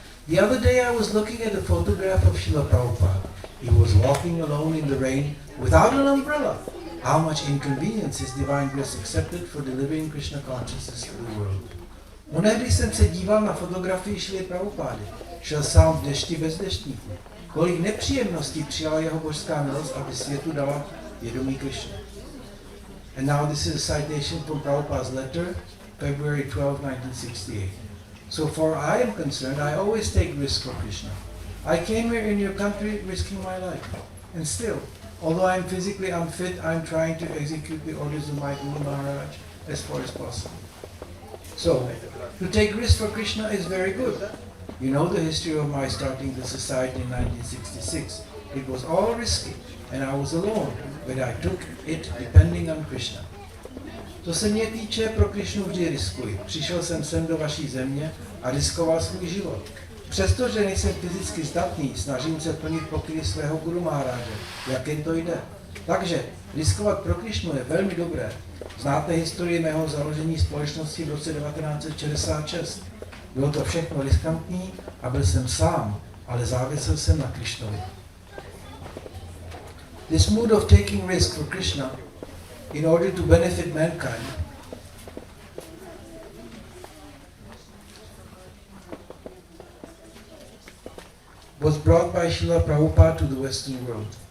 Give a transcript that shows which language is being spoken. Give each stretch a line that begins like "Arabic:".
English: The other day I was looking at a photograph of Srila Prabhupada. He was walking alone in the rain without an umbrella. How much inconvenience His Divine Grace accepted for delivering Krishna consciousness to the world.
Czech: Onehdy jsem se díval na fotografii Šrily Prabhupády. Šel sám v dešti bez deštníku. Kolik nepříjemností přijala jeho božská milost, aby světu dala vědomí Krishna.
English: And now this is a citation from Prabhupada's letter, February 12, 1968. So far I am concerned, I always take risks for Krishna. I came here in your country risking my life. And still, although I am physically unfit, I am trying to execute the orders of my Guru Maharaj as far as possible. So, to take risks for Krishna is very good. You know the history of my starting the society in 1966. It was all risky, and I was alone, but I took it depending on Krishna.
Czech: Co se mě týče, pro Krishnu vždy riskuji. Přišel jsem sem do vaší země a riskoval svůj život. Přestože nejsem fyzicky zdatný, snažím se plnit pokyny svého Guru Maharáže, jak jen to jde. Takže riskovat pro Krishnu je velmi dobré. Znáte historii mého založení společnosti v roce 1966. Bylo to všechno riskantní a byl jsem sám, ale závisil jsem na Krishnovi.
English: This mood of taking risk for Krishna in order to benefit mankind was brought by Srila Prabhupada to the Western world.